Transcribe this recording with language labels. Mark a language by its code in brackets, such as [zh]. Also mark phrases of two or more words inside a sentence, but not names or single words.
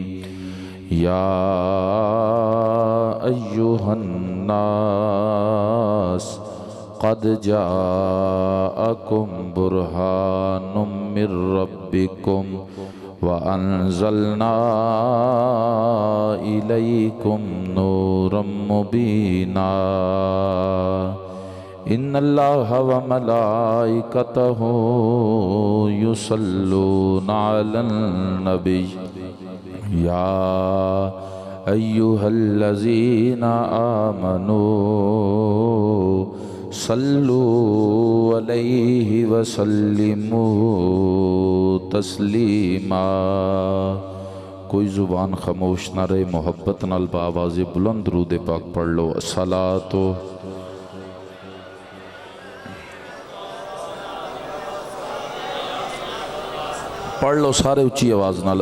[ar] يا أيها الناس قد جاءكم برهان من ربكم وأنزلنا إليكم نورا مبينا. إن الله وملائكته يصلون على النبي. يا أيها الذين آمنوا صلوا عليه وسلموا تسليما. [pa] کوئی زبان خاموش نہ رہے، محبت نال باآواز بلند درود پاک پڑھ لو. الصلوٰۃ پڑھ لو سارے اچی آواز نال.